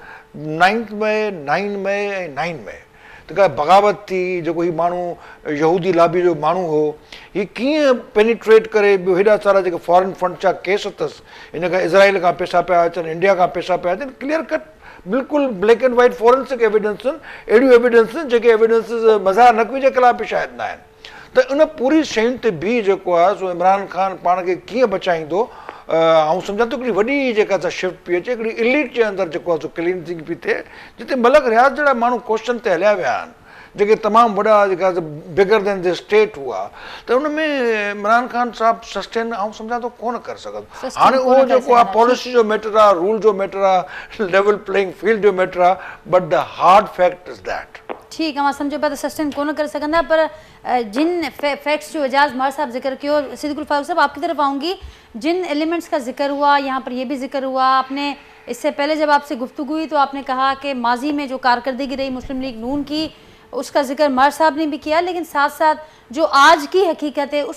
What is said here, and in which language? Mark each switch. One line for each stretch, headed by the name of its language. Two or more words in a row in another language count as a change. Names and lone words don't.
Sindhi: 9 मई 9 मई ऐं 9 मई त का बग़ावत थी, जेको हीउ माण्हू यहूदी लाबी जो माण्हू हो, हीउ कीअं पेनिट्रेट करे ॿियो हेॾा सारा जेके
English: foreign fund
Sindhi: जा केस अथसि, हिन खां इज़राइल खां पैसा पिया अचनि, इंडिया खां पैसा पिया अचनि,
English: clear cut
Sindhi: बिल्कुलु
English: black and white forensic evidence
Sindhi: आहिनि, अहिड़ियूं एविडेंस जेके एविडेंसिस मज़ार नक़वी जे ख़िलाफ़ बि शायदि न आहिनि। त त उन पूरी शयुनि ते बि जेको आहे सो इमरान ख़ान पाण खे कीअं बचाईंदो। ऐं सम्झां थो हिकिड़ी वॾी जेका सा शिफ्ट पई अचे, हिकिड़ी इलीट जे अंदरि जेको आहे सो क्लीनजिंग पई थिए, जिते मलक रियाज़ जहिड़ा माण्हू क्वेश्चन ते हलिया विया आहिनि, जेके तमामु वॾा जेका
English: bigger than the state
Sindhi: हुआ, त उन में इमरान ख़ान साहिबु सस्टेन ऐं सम्झां थो कोन करे सघंदो। हाणे उहो जेको आहे पॉलिसी जो मैटर आहे, रूल जो मैटर आहे,
English: level playing field
Sindhi: जो मैटर आहे,
English: but the hard fact is that.
Urdu: ٹھیک ہے,
Sindhi: समझो पिया सस्टेन कोन करे सघंदा,
Urdu: پر جن فیکٹس جو اعجاز مر صاحب ذکر کیا، صدیق الفاروق صاحب آپ کی طرف آؤں گی، جن ایلیمنٹس کا ذکر ہوا یہاں پر، یہ بھی ذکر ہوا آپ نے اس سے پہلے جب آپ سے گفتگو ہوئی تو آپ نے کہا کہ ماضی میں جو کارکردگی رہی مسلم لیگ نون کی، اس کا ذکر مر صاحب نے بھی کیا، لیکن ساتھ ساتھ جو آج کی حقیقت ہے اس